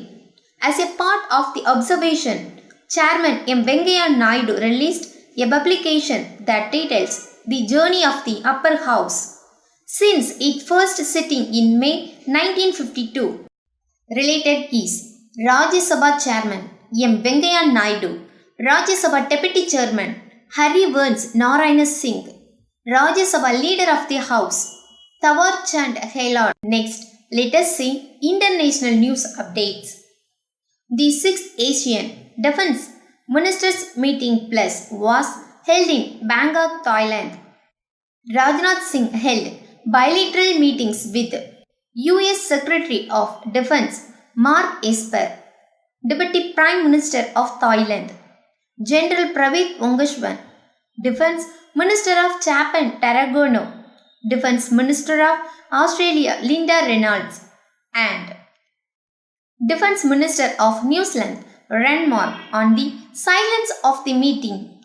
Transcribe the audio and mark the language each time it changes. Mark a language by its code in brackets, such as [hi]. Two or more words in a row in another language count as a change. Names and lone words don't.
[en] As a part of the observation, Chairman M. Venkaiah Naidu released a publication that details the journey of the upper house since its first sitting in May 1952. Related keys. Rajya Sabha Chairman M. Venkaiah Naidu, Rajya Sabha Deputy Chairman Harivansh Narayana Singh, Rajya Sabha Leader of the House Thawar Chand Gehlot. Next, let us see international news updates. The 6th Asian Defence Ministers Meeting Plus was held in Bangkok, Thailand. Rajnath Singh held bilateral meetings with US Secretary of Defence Mark Esper, Deputy Prime Minister of Thailand, General Pravit Vongashwan, Defence Minister of Japan Tarragona, Defence Minister of Australia Linda Reynolds, and Defence Minister of New Zealand Ren Mark on the silence of the meeting.